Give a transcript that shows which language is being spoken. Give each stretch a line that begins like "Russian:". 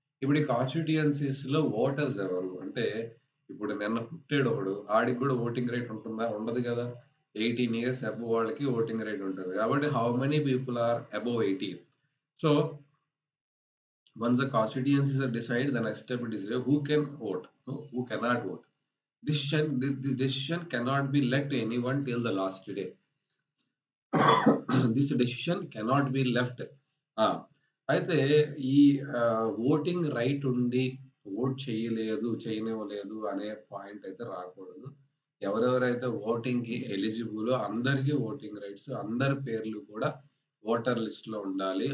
Telugu: ఇప్పుడు ఈ కాన్స్టిట్యుయెన్సీస్ లో ఓటర్స్ ఎవరు అంటే, ఇప్పుడు నిన్న పుట్టాడు ఒకడు, ఆడికి కూడా ఓటింగ్ రైట్ ఉంటుందా? ఉండదు కదా.
English: 18 years
Telugu: అబోవ్ వాళ్ళకి ఓటింగ్ రైట్ ఉంటుంది.
English: కాబట్టి how many people are above 18? So once the constituencies are decided, the next step is who can vote, who cannot vote. This decision cannot be left to anyone till the last day. This decision cannot be left.
Telugu: అయితే ఈ voting right ఉండి vote చేయనివ్వలేదు అనే point అయితే రాకూడదు. ఎవరెవరైతే voting కి eligible అందరికీ voting rights, అందరి పేర్లు కూడా ఓటర్ లిస్ట్ లో ఉండాలి.